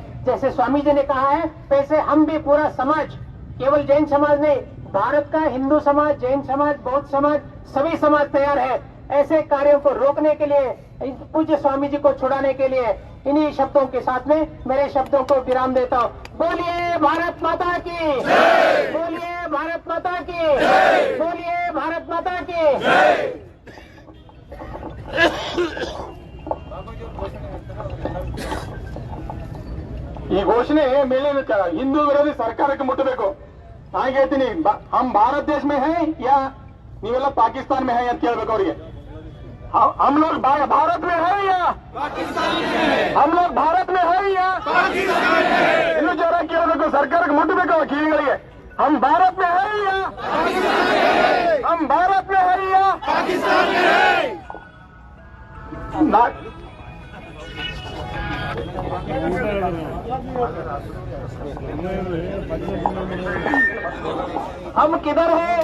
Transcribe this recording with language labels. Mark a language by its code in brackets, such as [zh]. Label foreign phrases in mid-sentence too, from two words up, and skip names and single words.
[hi] जैसे स्वामी जी ने कहा है वैसे हम भी पूरा समाज, केवल जैन समाज नहीं, भारत का हिंदू समाज, जैन समाज, बौद्ध समाज, सभी समाज तैयार है ऐसे कार्यों को रोकने के लिए, पूज्य स्वामी जी को छुड़ाने के लिए। इन्हीं शब्दों के साथ में मेरे शब्दों को विराम देता हूँ। बोलिए भारत माता की, बोलिए भारत माता की, बोलिए भारत माता की। [kn] ಈ ಘೋಷಣೆ ಮೇಲಿನ ಹಿಂದೂ ವಿರೋಧಿ ಸರ್ಕಾರಕ್ಕೆ ಮುಟ್ಟಬೇಕು. ಹಾಗೆ ಹೇಳ್ತೀನಿ, [hi] हम भारत देश में है या ನೀವೆಲ್ಲ ಪಾಕಿಸ್ತಾन में है [kn] ಅಂತ ಕೇಳ್ಬೇಕು ಅವರಿಗೆ. [hi] हम लोग भारत में है या पाकिस्तान में है? हम लोग भारत में है या पाकिस्तान में है? [kn] ಇನ್ನು ಜೋರಾಗಿ ಕೇಳಬೇಕು, ಸರ್ಕಾರಕ್ಕೆ ಮುಟ್ಟಬೇಕು ಕಿವಿಗಳಿಗೆ. [hi] हम भारत में है या पाकिस्तान में है? हम भारत में है या पाकिस्तान में है? हम किधर है?